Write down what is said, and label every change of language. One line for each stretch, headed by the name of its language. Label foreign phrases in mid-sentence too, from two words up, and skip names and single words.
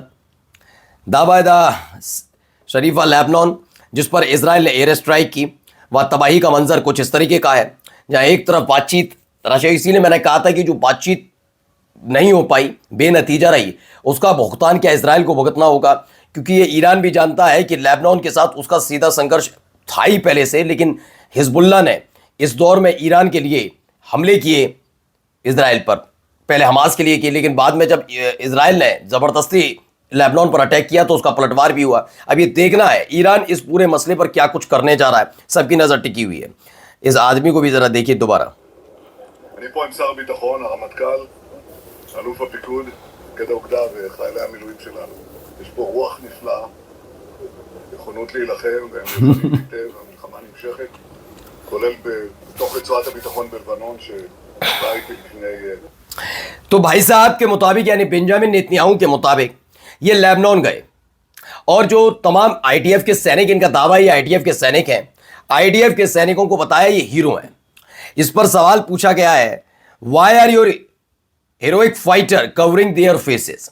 Hindi: दाबायदा शरीफा लेबनान, जिस पर इजराइल ने
English: air strike
Hindi: की, वह तबाही का मंजर कुछ इस तरीके का है, जहां एक तरफ बातचीत रशिया, इसीलिए मैंने कहा था कि जो बातचीत नहीं हो पाई, बेनतीजा रही, उसका भुगतान क्या इजराइल को भुगतना होगा, क्योंकि ये ईरान भी जानता है कि लेबनान के साथ उसका सीधा संघर्ष था ही पहले से, लेकिन हिजबुल्लाह ने इस दौर में ईरान के लिए हमले किए इजराइल पर। पहले हमास के लिए किए, लेकिन बाद में जब इजराइल ने ज़बरदस्ती लेबनान पर अटैक किया तो उसका पलटवार भी हुआ। अब ये देखना है ईरान इस पूरे मसले पर क्या कुछ करने जा रहा है, सबकी नज़र टिकी हुई है। इस आदमी को भी ज़रा देखिए दोबारा।
Hebrew: אני פה עם שר הביטחון, הרמטכ"ל, אלוף הפיקוד, מפקד האוגדה וחיילי המילואים שלנו. יש פה רוח נפלאה, נכונות להילחם, והם יודעים היטב, המלחמה נמשכת, כולל בתוך רצועת הביטחון בלבנון, שבאה איתי לפני...
Hindi: तो भाई साहब के मुताबिक, यानी बेंजामिन नेतन्याहू के मुताबिक, ये लेबनान गए और जो तमाम आईडीएफ के सैनिक, इनका दावा ये आईडीएफ के सैनिक हैं, आईडीएफ के सैनिकों को बताया ये हीरो हैं। इस पर सवाल पूछा गया है,
English: why are your heroic fighter covering their faces.